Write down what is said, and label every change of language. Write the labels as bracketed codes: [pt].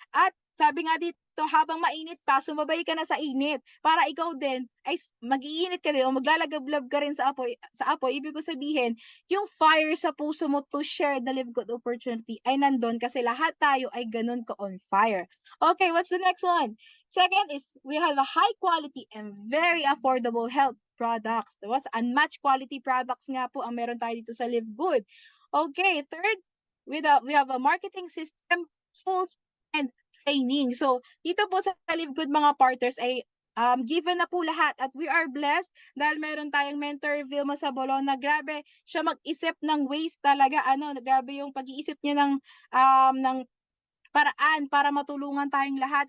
[tl] At sabi nga dito, habang mainit pa, sumabay ka na sa init para ikaw din ay mag-iinit ka din o maglalagablab ka rin sa apoy. Ibig ko sabihin, yung fire sa puso mo [en] to share the Live Good opportunity [tl] ay nandun kasi lahat tayo ay ganun ka [en] on fire. Okay, what's the next one? Second is we have a high quality and very affordable health products. [tl] Diba? Unmatched quality products nga po ang meron tayo dito sa Live Good. [en] Okay, third, we have a marketing system, tools, and training. [tl] So, dito po sa Live Good mga partners ay given na po lahat at [en] we are blessed [tl] dahil meron tayong mentor Vilma Sabolon na grabe siya mag-isip ng ways talaga ano grabe yung pag-iisip niya ng paraan para matulungan tayong lahat.